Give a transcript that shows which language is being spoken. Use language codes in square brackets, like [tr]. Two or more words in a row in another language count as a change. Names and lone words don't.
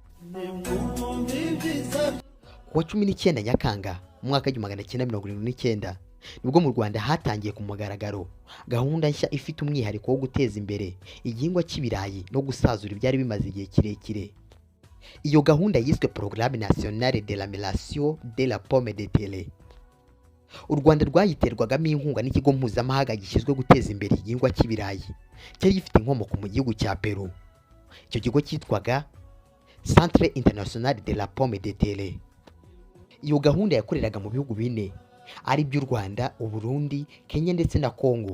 [rw] Ku wa 19 Nyakanga mu mwaka w'1979 nibwo mu Rwanda hatangiye ku mugaragaro gahunda nshya ifite umwihariko wo guteza imbere igihingwa cy'ibirayi no gusazura ibyari bimaze igihe kirekire. Iyo gahunda yiswe [fr] Programme Nationale de l'Amélioration de la Pomme de Terre. [rw] U Rwanda rwayiterwagamo inkunga n'ikigo mpuzamahanga gishinzwe guteza imbere igihingwa cy'ibirayi cyari gifite inkomoko mu gihugu cya Peru. Icyo kigo cyitwaga [fr] Centre International de la Pomme de Terre. [rw] Iyo gahunda yakoreraga mu bihugu bine ari by'u Rwanda, u Burundi, Kenya ndetse na Congo.